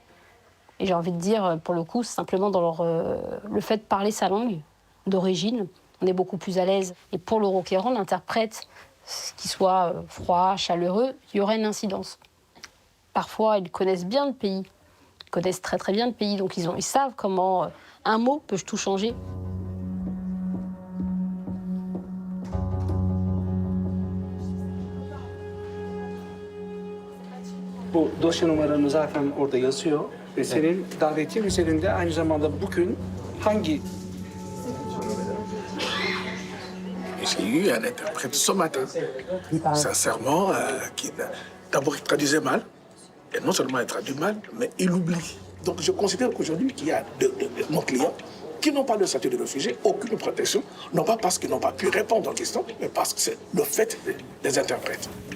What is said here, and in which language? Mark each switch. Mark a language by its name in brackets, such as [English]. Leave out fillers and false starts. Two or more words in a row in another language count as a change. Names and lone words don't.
[French] Et j'ai envie de dire, pour le coup, simplement dans le fait de parler sa langue d'origine, on est beaucoup plus à l'aise. Et pour le requérant, l'interprète, qu'il soit froid, chaleureux, il y aurait une incidence. Parfois, ils connaissent bien le pays, ils connaissent très très bien le pays, donc ils savent comment un mot peut tout changer. [Turkish] Bu dosya numaranı zaten orada yazıyor ve senin davetin üzerinde aynı zamanda bugün hangi... [French] J'ai eu un interprète ce matin, sincèrement, qui d'abord il traduisait mal, et non seulement il traduit mal, mais il oublie. Donc je considère qu'aujourd'hui qu'il y a de nos clients qui n'ont pas le statut de réfugié, aucune protection, non pas parce qu'ils n'ont pas pu répondre aux questions, mais parce que c'est le fait des interprètes.